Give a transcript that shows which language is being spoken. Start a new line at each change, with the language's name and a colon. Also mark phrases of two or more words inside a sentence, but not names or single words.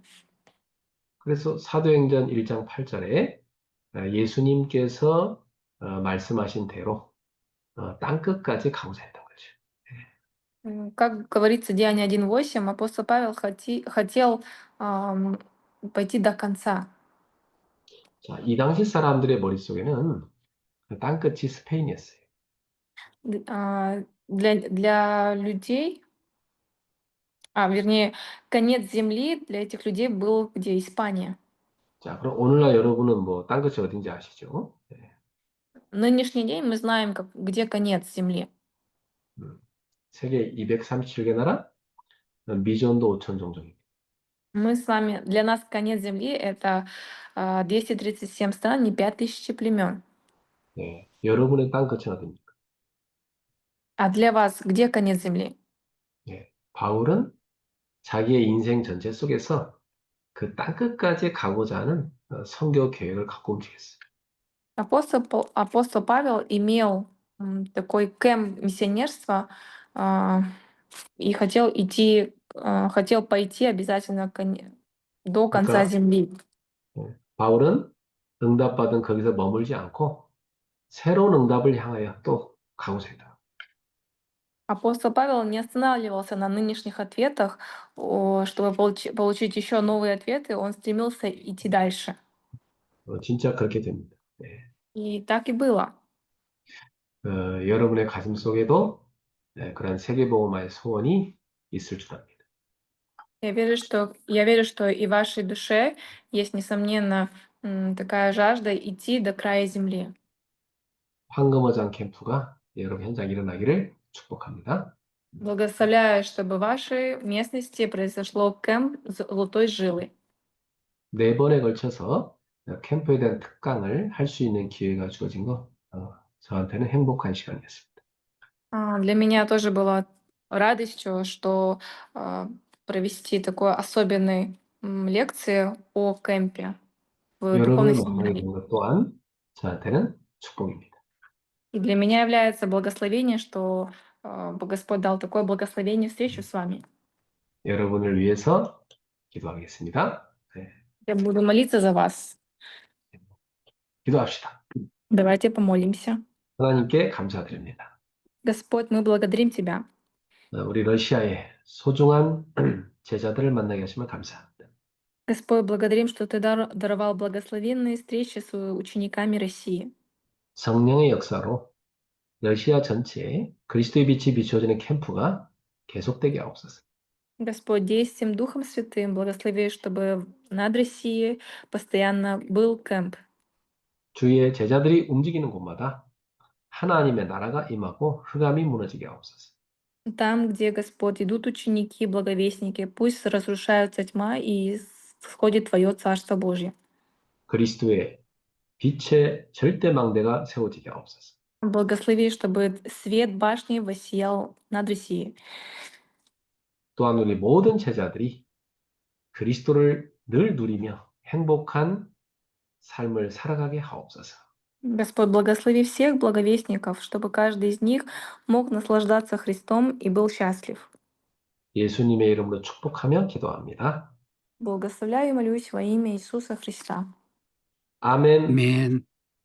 Korean: 그래서 사도행전 1장 8절에 예수님께서 말씀하신 대로 땅끝까지 가고자 했던 거죠.
Russian: Как говорится, Деяние 1:8, апостол Павел хотел пойти до конца.
Korean: 자, 이 당시 사람들의 머릿속에는 그 땅끝이 스페인이었어요.
Russian: Для людей, вернее, конец земли для этих людей был где? Испания.
Korean: 자, 그럼 오늘날 여러분은 뭐 땅끝이 어딘지 아시죠?
Russian: В нынешний день мы знаем, где конец земли.
Korean: 세계 237개 나라, 미전도 5천 종족입니다.
Russian: Мы с вами, для нас конец земли это 237 стран, не 5000 племен.
Korean: 여러분의 땅끝은 어디입니까?
Russian: А для вас где конец земли?
Korean: 바울은 자기의 인생 전체 속에서 그 땅끝까지 가고자 하는 선교 계획을 갖고 움직였어요.
Russian: Апостол Павел имел такой кэмп миссионерства и хотел пойти обязательно до конца
Korean: 그러니까
Russian: земли.
Korean: 바울은 응답받은 거기서 머물지 않고 새로운 응답을 향하여 또 가고자 했다.
Russian: Апостол Павел не останавливался на нынешних ответах, чтобы получить еще новые ответы, он стремился идти дальше.
Korean: 진짜 그렇게 됩니다.
Russian: И так и было.
Korean: 여러분의 가슴 속에도 그런 세계복음화의 소원이 있을 줄 압니다.
Russian: Я верю, что и в вашей душе есть, несомненно, такая жажда идти до края земли.
Korean: 황금어장 캠프가 여러분 현장 일어나기를 축복합니다.
Russian: Благословляю, чтобы в вашей местности произошло кэмп золотой жилы.
Korean: 4번에 걸쳐서 캠프에 대한 특강을 할 수 있는 기회가 주어진 거 저한테는 행복한 시간이었습니다.
Russian: Для меня тоже было радостью, что провести такой особенной лекции о кемпе в духовной
Korean: 여러분을 만나게
Russian: семинарии.
Korean: 된 것 또한 저한테는 축복입니다.
Russian: И для меня является благословение, что Господь дал такое благословение встречу с вами.
Korean: 여러분을 위해서 기도하겠습니다.
Russian: Я буду молиться за вас.
Korean: 기도합시다.
Russian: Давайте помолимся.
Korean: 하나님께 감사드립니다.
Russian: Господь, мы благодарим Тебя.
Korean: 우리 러시아의 소중한 제자들을 만나게 하시면 감사합니다.
Russian: Господь, благодарим, что Ты даровал благословенные встречи с учениками России.
Korean: 성령의 역사로 러시아 전체에 그리스도의 빛이 비추어지는 캠프가 계속되게 하옵소서.
Russian: Господь, действием Духом Святым благослови, чтобы над Россией постоянно был кемп.
Korean: 주의 제자들이 움직이는 곳마다 하나님의 나라가 임하고 흑암이 무너지게 하옵소서.
Russian: Там, где, Господь, идут ученики, благовестники, пусть разрушается тьма и сходит Твое Царство Божье.
Korean: 그리스도의 빛의 절대망대가 세워지게 하옵소서.
Russian: Благослови, чтобы свет башни воссиял над Россией.
Korean: 또한 우리 모든 제자들이 그리스도를 늘 누리며 행복한 삶을 살아가게 하옵소서.
Russian: Господь, благослови всех благовестников, чтобы каждый из них мог наслаждаться Христом и был счастлив.
Korean: 예수님의 이름으로 축복하며 기도합니다.
Russian: Благословляю и молюсь во имя Иисуса Христа.
Korean: 아멘.
Russian: Amen.